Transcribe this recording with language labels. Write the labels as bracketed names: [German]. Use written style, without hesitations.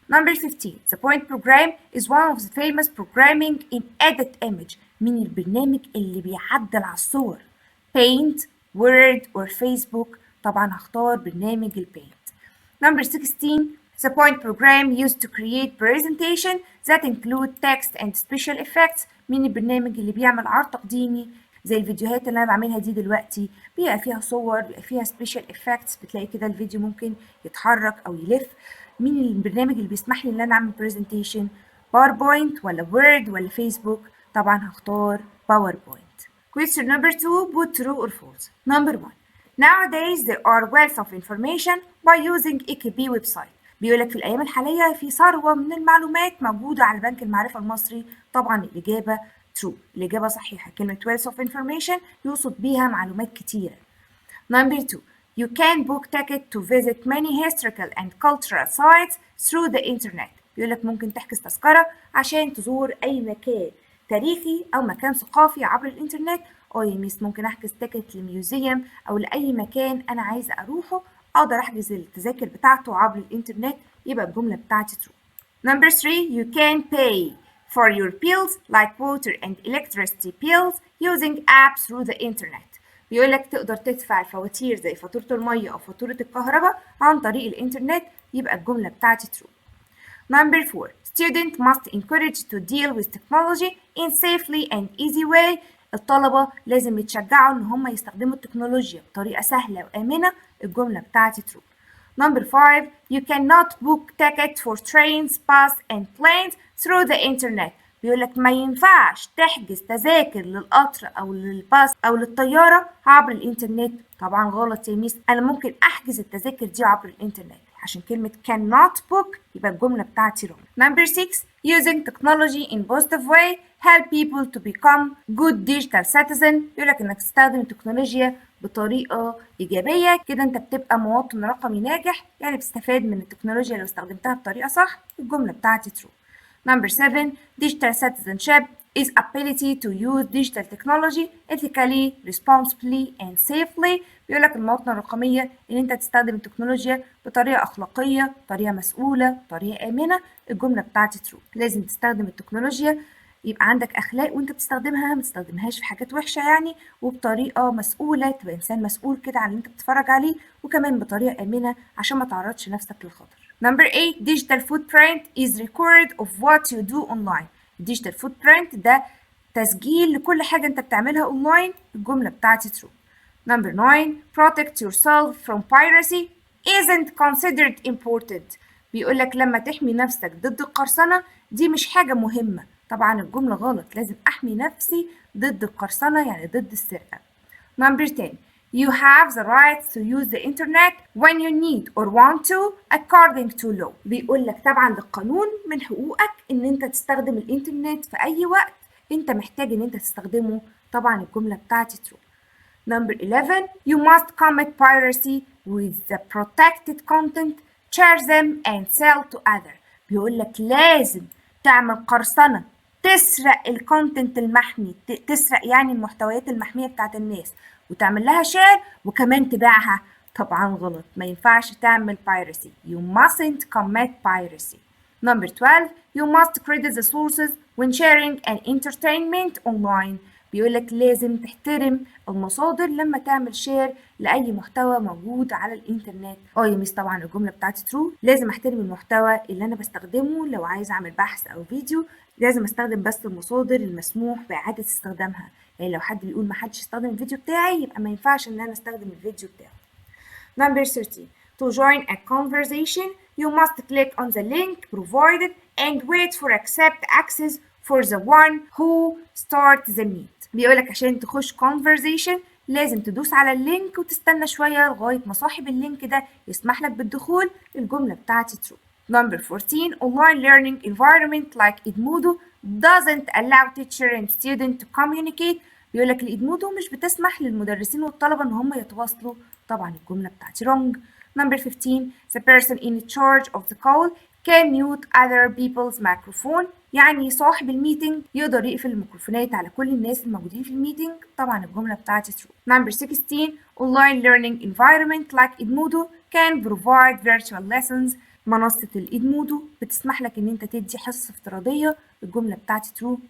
[English] Number 15 the point program is one of the famous programming in edit image. [Arabic] مين البرنامج اللي بيعدل على الصور؟ Paint, Word or Facebook؟ طبعا هختار برنامج البينت. [English] Number 16 the point program used to create presentation that include text and special effects. [Arabic] مين البرنامج اللي بيعمل عرض تقديمي زي الفيديوهات اللي انا بعملها دي دلوقتي، بيبقى فيها صور، بيبقى فيها special effects، بتلاقي كده الفيديو ممكن يتحرك او يلف. مين البرنامج اللي بيسمح لي ان انا اعمل presentation؟ باوربوينت ولا وورد ولا فيسبوك؟ طبعا هختار باوربوينت. [English] Question number 2 put true or false. Number 1 nowadays there are wealth of information by using EKB website. [Arabic] بيقولك في الأيام الحالية في ثروة من المعلومات موجودة على بنك المعرفة المصري. طبعا الإجابة true، الإجابة صحيحة. كلمة [English] wealth of information [Arabic] يقصد بيها معلومات كتيرة. [English] Number 2 you can book ticket to visit many historical and cultural sites through the internet. [Arabic] بيقولك ممكن تحجز تذكرة عشان تزور أي مكان تاريخي أو مكان ثقافي عبر الإنترنت. يا ميس ممكن أحجز تيكت لميوزيوم أو لأي مكان أنا عايزة أروحه أقدر أحجز التذاكر بتاعته عبر الإنترنت. يبقى الجملة بتاعتي true. [English] Number 3 you can pay for your bills like water and electricity bills using apps through the internet. [Arabic] بيقولك تقدر تدفع الفواتير زي فاتورة المية أو فاتورة الكهرباء عن طريق الإنترنت. يبقى الجملة بتاعتي true. [English] Number 4 student must encourage to deal with technology in safely and easy way. [Arabic] الطلبة لازم يتشجعوا إن هم يستخدموا التكنولوجيا بطريقة سهلة وآمنة. الجملة بتاعتي true. [English] Number 5 you cannot book tickets for trains, bus and planes through the internet. [Arabic] بيقولك ما ينفعش تحجز تذاكر للقطر أو للباص أو للطيارة عبر الإنترنت. طبعا غلط يا ميس، أنا ممكن أحجز التذاكر دي عبر الإنترنت. عشان كلمة [English] cannot book [Arabic] يبقى الجملة بتاعتي wrong. [English] Number 6 using technology in positive way help people to become good digital citizen. [Arabic] يقولك إنك تستخدم التكنولوجيا بطريقة إيجابية كده أنت بتبقى مواطن رقمي ناجح، يعني بتستفاد من التكنولوجيا لو استخدمتها بطريقة صح. الجملة بتاعتي true. [English] Number 7 digital citizenship is ability to use digital technology ethically, responsibly and safely. [Arabic] بيقولك المواطنة الرقمية إن أنت تستخدم التكنولوجيا بطريقة أخلاقية، طريقة مسؤولة، طريقة آمنة. الجملة بتاعتي true. لازم تستخدم التكنولوجيا يبقى عندك أخلاق وأنت بتستخدمها، ما تستخدمهاش في حاجات وحشة يعني، وبطريقة مسؤولة تبقى إنسان مسؤول كده عن اللي أنت بتتفرج عليه، وكمان بطريقة آمنة عشان ما تعرضش نفسك للخطر. [English] Number 8 digital footprint is record of what you do online. [Arabic] digital footprint ده تسجيل لكل حاجة أنت بتعملها أونلاين. الجملة بتاعتي true. [English] Number 9 protect yourself from piracy isn't considered important. [Arabic] بيقولك لما تحمي نفسك ضد القرصنة دي مش حاجة مهمة. طبعا الجملة غلط، لازم أحمي نفسي ضد القرصنة يعني ضد السرقة. [English] Number 10 you have the right to use the internet when you need or want to according to law. [Arabic] بيقولك طبعا للقانون من حقوقك إن أنت تستخدم الإنترنت في أي وقت أنت محتاج إن أنت تستخدمه. طبعا الجملة بتاعتي true. Number 11 you must commit piracy with the protected content, share them and sell to others. بيقولك لازم تعمل قرصنة تسرق الكونتنت المحمي، تسرق يعني المحتويات المحمية بتاعت الناس وتعمل لها شير وكمان تبيعها. طبعا غلط، ما ينفعش تعمل piracy. [English] You mustn't commit piracy. Number 12 you must credit the sources when sharing an entertainment online. [Arabic] بيقولك لازم تحترم المصادر لما تعمل شير لأي محتوى موجود على الإنترنت. يا ميس طبعا الجملة بتاعتي true. لازم أحترم المحتوى اللي أنا بستخدمه لو عايز أعمل بحث أو فيديو، لازم أستخدم بس المصادر المسموح بإعادة استخدامها. يعني لو حد بيقول محدش يستخدم الفيديو بتاعي يبقى ما ينفعش إن أنا أستخدم الفيديو بتاعه. [English] Number 13 to join a conversation you must click on the link provided and wait for accept access for the one who start the meet. [Arabic] بيقولك عشان تخش conversation لازم تدوس على اللينك وتستنى شوية لغاية ما صاحب اللينك ده يسمح لك بالدخول. الجملة بتاعتي true. [English] Number 14 online learning environment like Edmodo doesn't allow teacher and student to communicate. [Arabic] بيقولك الإدمودو مش بتسمح للمدرسين والطلبة إن هم يتواصلوا. طبعا الجملة بتاعتي wrong. [English] Number 15 the person in charge of the call can mute other people's microphone. [Arabic] يعني صاحب الميتنج يقدر يقفل الميكروفونات على كل الناس الموجودين في الميتنج. طبعا الجملة بتاعتي true. [English] Number 16 online learning environment like Edmodo can provide virtual lessons. [Arabic] منصة الإدمودو بتسمح لك إن أنت تدي حصة افتراضية. الجملة بتاعتي true.